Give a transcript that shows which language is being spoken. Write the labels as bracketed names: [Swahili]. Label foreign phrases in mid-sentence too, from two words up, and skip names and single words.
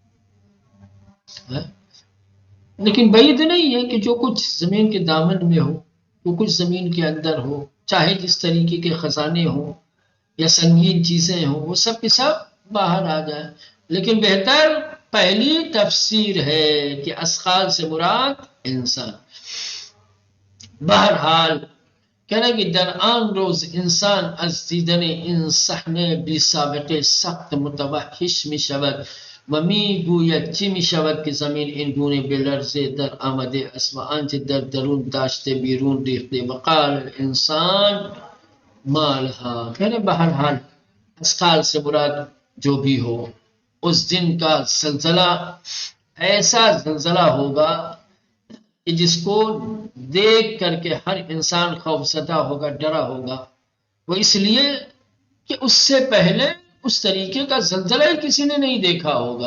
[Urdu] لیکن بعید نہیں ہے کہ جو کچھ زمین کے دامن میں ہو، وہ کچھ زمین کے اندر ہو، چاہے جس طریقے کے خزانے ہوں یا سنگین چیزیں ہوں، وہ سب کے سب باہر آ جائیں۔ لیکن بہتر پہلی تفسیر ہے کہ اسقال سے مراد انسان۔ بہرحال کہنا کہ [Persian] در آن روز انسان از دیدن این صحنه بی سابقه سخت متوحش می شود و می گوید چی می شود که زمین این گونه به لرزه در آمده است و آنچه در درون داشته بیرون ریخته [Arabic] و قال انسان مالها۔ [Urdu] کہنے بہرحال اسقال سے مراد جو بھی ہو، اس دن کا زلزلہ ایسا زلزلہ ہوگا کہ جس کو دیکھ کر کے ہر انسان خوف زدہ ہوگا، ڈرا ہوگا، وہ اس لیے کہ اس سے پہلے اس طریقے کا زلزلہ ہی کسی نے نہیں دیکھا ہوگا۔